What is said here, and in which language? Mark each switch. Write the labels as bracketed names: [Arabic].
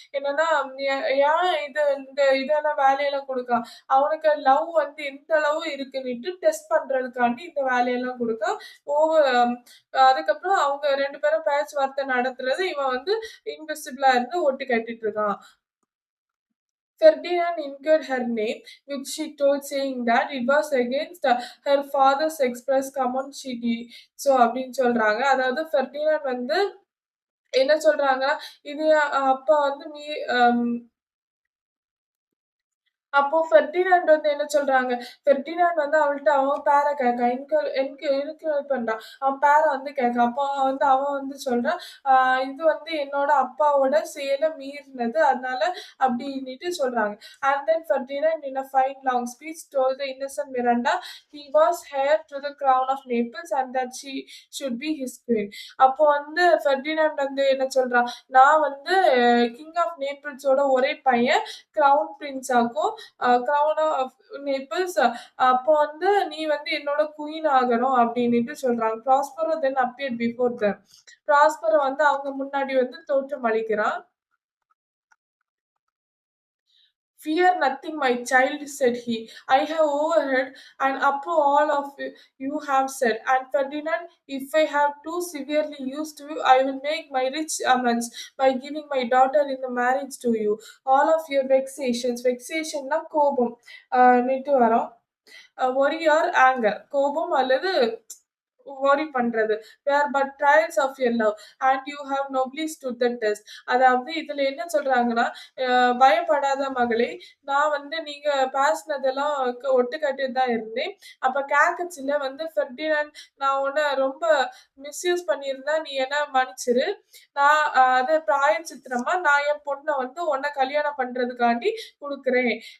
[Tamil] என்னன்னா, ஏன் இந்த இதெல்லாம் வேலையெல்லாம் குடுக்கான். அவனுக்கு லவ் வந்து எந்த அளவு இருக்குன்னுட்டு டெஸ்ட் பண்றதுக்காண்டி இந்த வேலையெல்லாம் குடுக்கான். ஓவர் அதுக்கப்புறம் அவங்க 2 பேரும் பேச்சுவார்த்தை நடத்துறது, இவன் வந்து இன்விசிபிளா இருந்து ஒட்டு கேட்டுட்டு இருக்கான். [English] Ferdinand incurred her name, which she told, saying that it was against her father's express command she did so [Tamil] அப்படின்னு சொல்றாங்க. அதாவது ஃபெர்டினாண்ட் வந்து என்ன சொல்றாங்கன்னா, இது அப்பா வந்து அப்போ ஃபெர்டினாண்ட் வந்து என்ன சொல்றாங்க, ஃபெர்டினாண்ட் வந்து அவள்ட்ட அவன் பேர கேட்கான். என்கரேஜ் பண்றான். அவன் பேர வந்து கேட்கான். அப்போ அவன் வந்து சொல்றான், இது வந்து என்னோட அப்பாவோட செயல மீறினது. அதனால அப்டின்னுட்டு சொல்றாங்க. [English] And then Ferdinand in a fine long speech told the innocent Miranda he was heir to the crown of Naples and that she should be his queen. [Tamil] அப்போ வந்து ஃபெர்டினாண்ட் வந்து என்ன சொல்றான், நான் வந்து கிங் ஆஃப் நேபிள்ஸோட ஒரே பையன். கிரவுன் பிரின்ஸ் ஆக்கும். Crown of Naples. அப்போ வந்து நீ வந்து என்னோட குயின் ஆகணும் அப்படின்னுட்டு சொல்றாங்க. [English] Prospero then appeared before them. [Tamil] ப்ராஸ்பரோ வந்து அவங்க முன்னாடி வந்து தோற்றம் அளிக்கிறான். [English] "Fear nothing, my child," said he. "I have overheard and approve all of you have said. And Ferdinand, if I have too severely used you, I will make my rich amends by giving my daughter in the marriage to you. All of your vexations." [Tamil] Vexation-னா கோபம். னிட்டு வரோம். [English] worry or anger. [Tamil] கோபம் அல்லது worry பண்றது. [English] "Were but trials of your love, and you have nobly stood the test." [Tamil] அதாவது இதுல என்ன சொல்றாங்கன்னா, பயப்படாத மகளே! நான் வந்து நீங்க பேசினதெல்லாம் ஒட்டுக்கேட்டுட்டு தான் இருந்தேன். அப்ப கேக்கச்சில வந்து ஃபெர்டினாண்ட், நான் உன்ன ரொம்ப மிஸ்யூஸ் பண்ணியிருந்தா நீ என்ன மன்னிச்சிரு. நான் அது பிராயச்சித்திரமா நான் என் பொண்ண வந்து உன்ன கல்யாணம் பண்றதுக்காண்டி குடுக்குறேன்.